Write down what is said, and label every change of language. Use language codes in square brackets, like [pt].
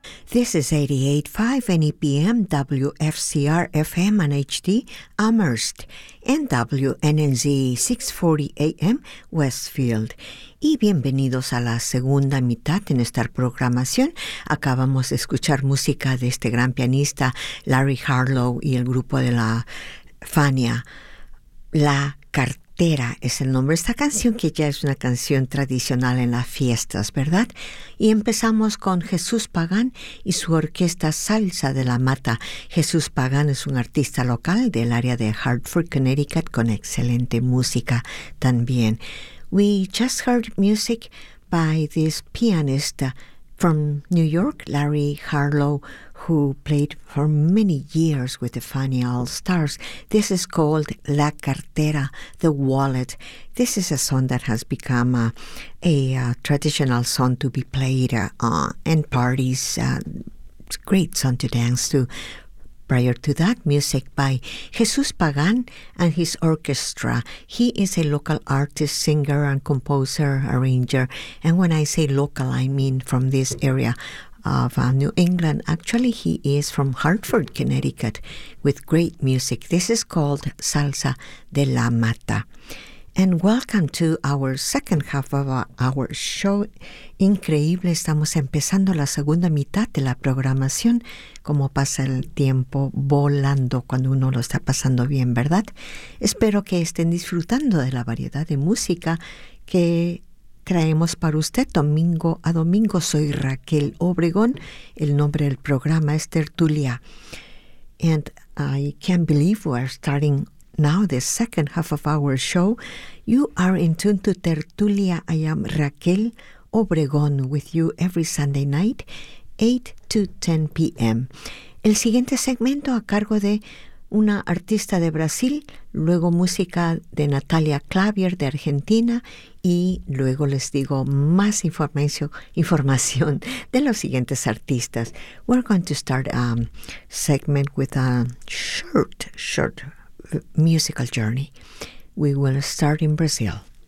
[en] This is 88.5 NEPM WFCR FM on HD Amherst and WNNZ 640 AM Westfield. [es] Y bienvenidos a la segunda mitad de nuestra programación. Acabamos de escuchar música de este gran pianista Larry Harlow y el grupo de la Fania, La Cartera. Tera es el nombre de esta canción, que ya es una canción tradicional en las fiestas, ¿verdad? Y empezamos con Jesús Pagán y su orquesta Salsa de la Mata. Jesús Pagán es un artista local del área de Hartford, Connecticut, con excelente música también. [en] We just heard music by this pianist from New York, Larry Harlow, who played for many years with the Fania All-Stars. This is called La Cartera, The Wallet. This is a song that has become a traditional song to be played in parties. It's a great song to dance to. Prior to that, music by Jesús Pagán and his orchestra. He is a local artist, singer, and composer, arranger. And when I say local, I mean from this area of New England. Actually, he is from Hartford, Connecticut, with great music. This is called Salsa de la Mata. And welcome to our second half of our show. [es] Increíble, estamos empezando la segunda mitad de la programación. Cómo pasa el tiempo volando cuando uno lo está pasando bien, ¿verdad? Espero que estén disfrutando de la variedad de música que traemos para usted domingo a domingo. Soy Raquel Obregón. El nombre del programa es Tertulia. [en] And I can't believe we are starting now the second half of our show. You are in tune to Tertulia. I am Raquel Obregón with you every Sunday night, 8 to 10 p.m. [es] El siguiente segmento a cargo de una artista de Brasil, luego música de Natalia Clavier de Argentina, y luego les digo más información de los siguientes artistas. [en] We're going to start a segment with a short musical journey. We will start in Brazil.